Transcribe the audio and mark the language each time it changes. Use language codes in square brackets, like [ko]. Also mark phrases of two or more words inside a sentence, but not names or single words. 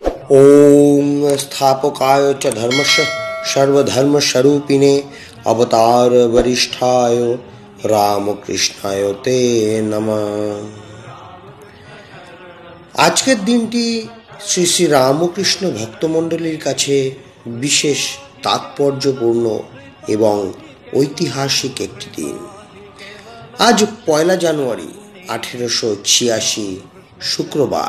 [sa] ओम स्थापकाय च धर्मस्य सर्वधर्मस्वरूपिणे अवतार वरिष्ठाय रामकृष्णाय ते नमः। [bn] আজকের দিনটি শ্রী শ্রী রামকৃষ্ণ ভক্তমণ্ডলীর কাছে বিশেষ তাৎপর্যপূর্ণ এবং ঐতিহাসিক একটি দিন। আজ 1 জানুয়ারি 1886 শুক্রবার।